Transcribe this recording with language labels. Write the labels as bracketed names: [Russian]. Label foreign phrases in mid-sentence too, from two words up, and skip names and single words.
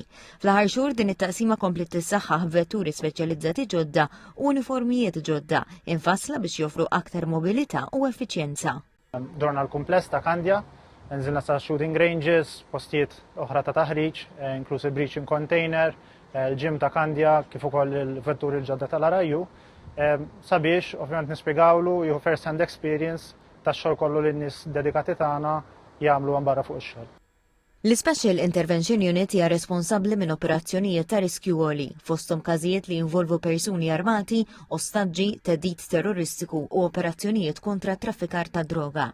[Maltese] Fl-aħħar xhur din it-taqsima komplet tissaħħaħ vetturi speċjalizzati ġodda u uniformijiet ġodda infassla biex joffru aktar mobilità u effiċjenza. Dorna l-kumpless ta' Kandja, nżilna sa' [English] shooting ranges, [Maltese] postijiet oħra ta' taħriġ, inklusive [English] breaching container, [Maltese] il-ġim ta' Kandja, kif ukoll il-vetturi l-ġodda tal-Araju, sabiex ovvjament nispjegawlu jieħu [English] first hand experience [Maltese] tax-xogħol kollu li n-nies dedikati tagħna jagħmlu barra fuq ix-xogħol. L-Special Intervention Unit hija responsabbli minn operazzjonijiet ta' riskju għoli, fosthom każijiet li jinvolvu persuni armati, ostaġġi, teddid terroristiku u operazzjonijiet kontra traffikar ta' droga.